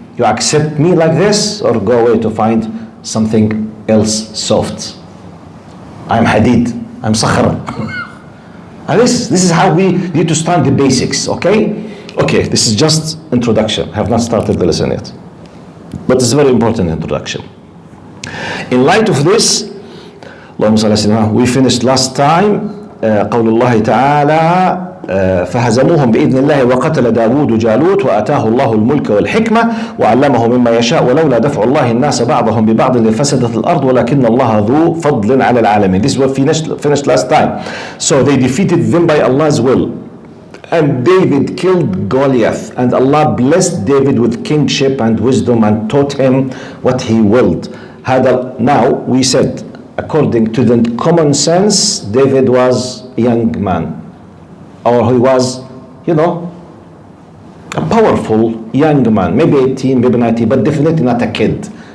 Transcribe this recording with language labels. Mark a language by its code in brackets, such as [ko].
[en] You accept me like this or go away to find something else soft. I'm hadid. I'm sakhra. And this is how we need to start the basics, okay? Okay, this is just introduction. I have not started the lesson yet. But it's a very important introduction. In light of this, we finished last time [ar] قول الله تعالى فهزموهم بإذن الله وقتل داود جالوت وآتاه الله الملك والحكمة وعلمه مما يشاء ولولا دفع الله الناس بعضهم ببعض لفسدت الأرض ولكن الله ذو فضل على العالمين. [en] This is what finished last time. So they defeated them by Allah's will. And David killed Goliath, and Allah blessed David with kingship and wisdom and taught him what he willed. Now we said, according to the common sense, David was a young man, or he was, you know, a powerful young man, maybe 18, maybe 19, but definitely not a kid.